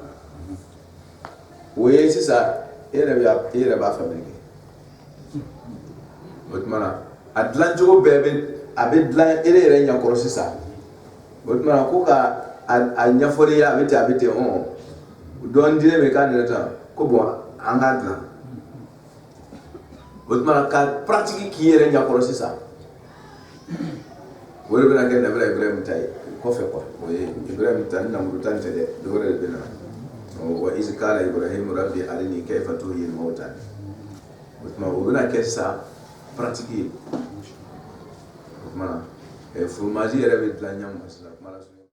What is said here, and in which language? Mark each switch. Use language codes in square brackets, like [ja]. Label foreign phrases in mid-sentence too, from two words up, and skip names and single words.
[bm] o ye sisan e yɛrɛ b'a fabriquer o tuma na a dilan cogo bɛɛ a bɛ dilan e yɛrɛ ɲɛkɔrɔ sisan o tuma na ko ka a ɲɛfɔli ye a bɛ ten dɔn dir'e ma k'a nɛrɛ tan ko bon an k'a dilan o tuma na ka pratique k'i yɛrɛ ɲɛkɔrɔ sisan o de bɛna kɛ nabila Ibrahim ta ye kɔfɛ quoi o ye Ibrahim ta ni Namuru ta tɛ dɛ dɔ wɛrɛ de bɛ na [ar] وإذ قال إبراهيم رب أرني كيف تحيي الموتى [bm] o tuma o bɛna kɛ sisan pratique ye o tuma na fromage yɛrɛ bɛ dilan ɲɛ ma sisan